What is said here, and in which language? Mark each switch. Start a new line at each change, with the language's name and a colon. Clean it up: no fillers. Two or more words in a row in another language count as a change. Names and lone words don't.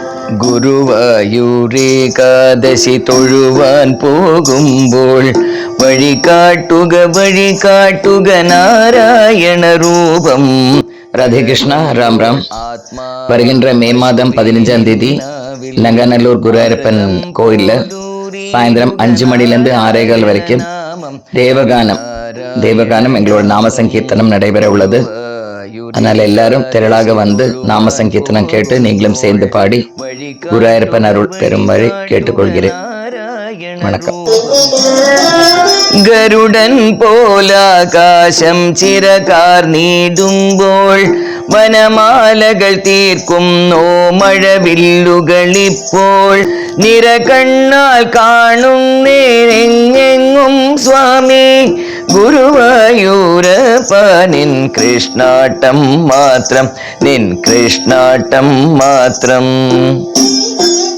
Malayalam: ഗുരുവായൂരേകാദശി തൊഴുവാൻ പോകുമ്പോൾ വഴി കാട്ടുക നാരായണ രൂപം. രാധേകൃഷ്ണ.
Tamil: ராம் ராம். வருகின்ற மே மாதம் 15ஆம் தேதி நங்கநல்லூர் குருவாயூரப்பன் கோயில்ல சாயந்தரம் 5 மணிலேருந்து 6:15 வரைக்கும் தேவகானம் எங்களோட நாம சங்கீர்த்தனம் நடைபெற உள்ளது. அதனால எல்லாரும் திரளாக வந்து நாம சங்கீர்த்தனம் கேட்டு நீங்களும் சேர்ந்து பாடி குருவாயூரப்பன் அருள் பெறும்படி கேட்டுக்கொள்கிறேன். வணக்கம்.
Malayalam: ഗരുഡൻ പോലാകാശം ചിരകാർ നീടുമ്പോൾ വനമാലകൾ തീർക്കുന്നോ മഴവില്ലുകളിപ്പോൾ നിറകണ്ണാൽ കാണുന്നേനെങ്ങും സ്വാമി ഗുരുവായൂരപ്പ നിൻ കൃഷ്ണാട്ടം മാത്രം, നിൻ കൃഷ്ണാട്ടം മാത്രം.